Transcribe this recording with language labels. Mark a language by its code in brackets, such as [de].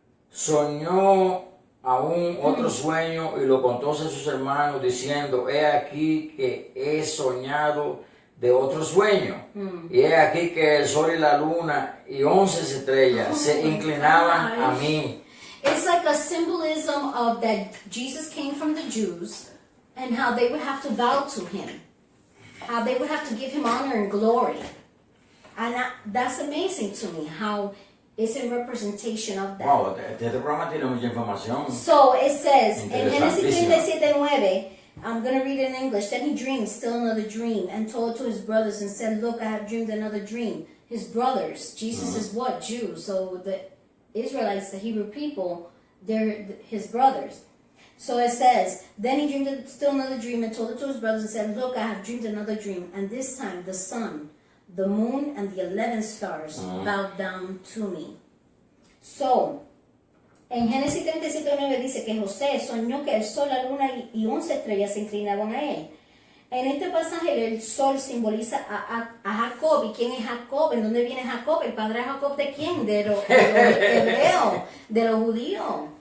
[es] Soñó aún otro sueño y lo contó a sus hermanos diciendo, he aquí que he soñado de otro sueño. Y he aquí que el sol y la luna y 11 estrellas se inclinaban a mí. [en] It's like a symbolism of that Jesus came from the Jews and how they would have to bow to him. How they would have to give him honor and glory. And that's amazing to me, how it's a representation of that. [es] Wow, este programa tiene mucha información. [en] So it says in Genesis [es] Interesantísimo. [en] 37:9, I'm going to read it in English. Then he dreamed still another dream and told to his brothers and said, look, I have dreamed another dream. His brothers, Jesus is what? Jews. So the Israelites, the Hebrew people, they're his brothers. So it says, then he dreamed still another dream and told it to his brothers and said, look, I have dreamed another dream. And this time the sun, the moon, and the 11 stars bowed down to me. [es] So, en Génesis 37:9 dice que José soñó que el sol, la luna y 11 estrellas se inclinaban a él. En este pasaje el sol simboliza a Jacob. ¿Y quién es Jacob? ¿En dónde viene Jacob? ¿El padre de Jacob de quién? De los hebreos, de los judíos.